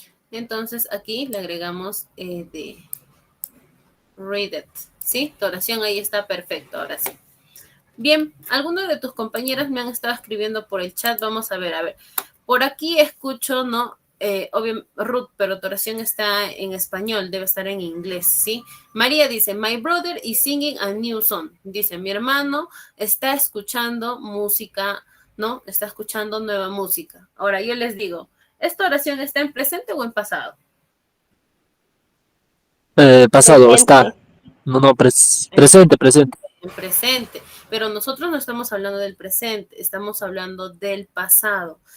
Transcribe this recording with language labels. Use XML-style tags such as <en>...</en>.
<es>Entonces aquí le agregamos ed.</es> <en>Read it,</en> <es>¿sí? Tu oración ahí está perfecto, ahora sí. Bien, algunos de tus compañeras me han estado escribiendo por el chat. Vamos a ver, a ver. Por aquí escucho, ¿no? Obvio, Ruth, pero tu oración está en español, debe estar en inglés, ¿sí?</es> <en>María dice, my brother is singing a new song.</en> <es>Dice, mi hermano está escuchando música, ¿no? Está escuchando nueva música. Ahora, yo les digo, ¿esta oración está en presente o en pasado? Pasado, está. Presente. No, presente, presente. En presente, pero nosotros no estamos hablando del presente, estamos hablando del pasado.</es>